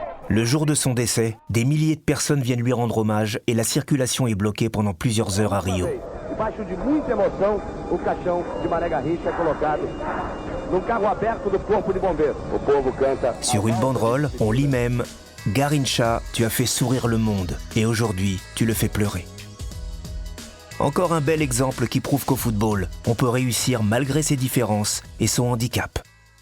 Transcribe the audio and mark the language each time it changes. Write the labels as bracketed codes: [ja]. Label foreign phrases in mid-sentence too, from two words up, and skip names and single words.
[fr] Le jour de son décès, des milliers de personnes viennent lui rendre hommage et la circulation est bloquée pendant plusieurs heures à Rio. [pt] Debaixo de muita emoção, o caixão de Mané Garrincha é colocado num carro aberto do Corpo de Bombeiros. O povo canta. [fr] Sur une banderole, on lit même « Garrincha, tu as fait sourire le monde et aujourd'hui, tu le fais pleurer ». Encore un bel exemple qui prouve qu'au football, on peut réussir malgré ses différences et son handicap.